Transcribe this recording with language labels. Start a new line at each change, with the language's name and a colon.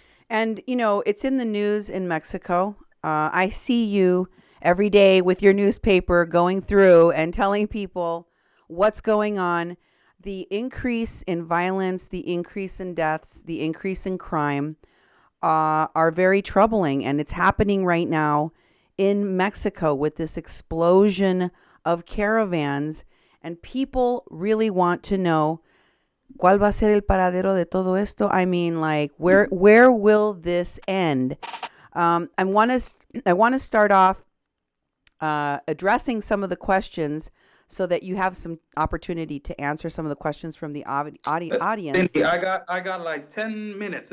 English: And, it's in the news in Mexico. I see you every day with your newspaper going through and telling people what's going on. The increase in violence, the increase in deaths, the increase in crime are very troubling. And it's happening right now in Mexico with this explosion of caravans. And people really want to know,
Spanish: ¿cuál va a ser el paradero de todo esto?
English: I mean, like, where will this end? I want to start off addressing some of the questions so that you have some opportunity to answer some of the questions from the audience. Cindy, I got like 10 minutes.